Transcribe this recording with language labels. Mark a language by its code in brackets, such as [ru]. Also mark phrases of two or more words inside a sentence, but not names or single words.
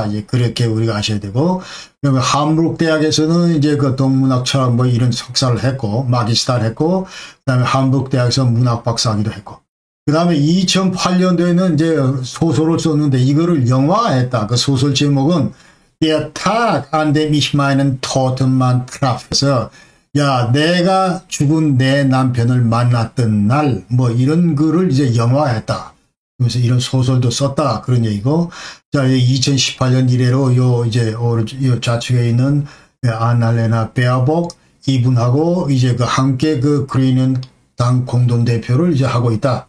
[ko] 이제 그렇게 우리가 아셔야 되고, 그다음에 함부르크 대학에서는 이제 동문학 철학 이런 석사를 했고, 마기스타를 했고, 그다음에 함부르크 대학에서 문학 박사하기도 했고, 그다음에 2008년도에는 이제 소설을 썼는데 이거를 영화화했다. 그 소설 제목은 Der Tag an dem ich meinen Totenmann traf. 그래서 야, 내가 죽은 내 남편을 만났던 날, 뭐 이런 글을 이제 영화했다. 그래서 이런 소설도 썼다. 그런 얘기고. 자, 2018년 이래로 요 좌측에 있는 아날레나 베아복 이분하고 이제 그 함께 그 그리는 당 공동대표를 이제 하고 있다.